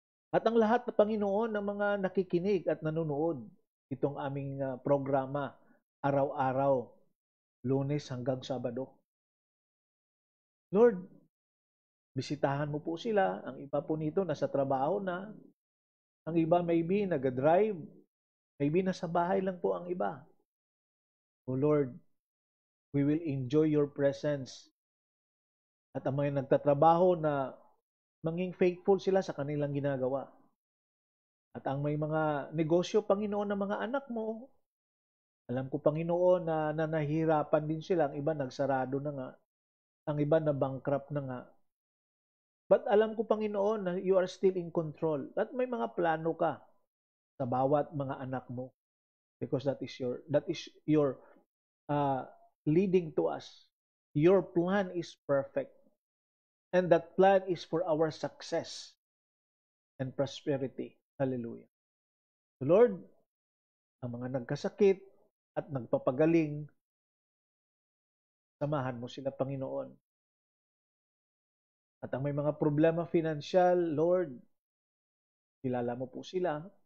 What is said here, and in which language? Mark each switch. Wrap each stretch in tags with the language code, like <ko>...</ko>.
<tl>At ang lahat na Panginoon ng mga nakikinig at nanonood itong aming programa araw-araw, Lunes hanggang Sabado. Lord, bisitahan mo po sila. Ang iba po nito nasa trabaho na. Ang iba maybe nag-drive. Maybe nasa bahay lang po ang iba.</tl> <en>O Lord, we will enjoy your presence.</en> <tl>At ang mga nagtatrabaho na maging faithful sila sa kanilang ginagawa. At ang may mga negosyo, Panginoon, ng mga anak mo, alam ko, Panginoon, na nahihirapan din sila. Ang iba nagsarado na nga. Ang iba na bankrupt na nga.</tl> <en>But</en> <tl>alam ko,</tl> <en>Panginoon, na you are still in control.</en> <tl>At may mga plano ka sa bawat mga anak mo.</tl> <en>Because that is your leading to us. Your plan is perfect. And that plan is for our success and prosperity. Hallelujah.</en> <tl>So Lord, ang mga nagkasakit at nagpapagaling, samahan mo sila, Panginoon. At ang may mga problema financial, Lord, kilala mo po sila.</tl>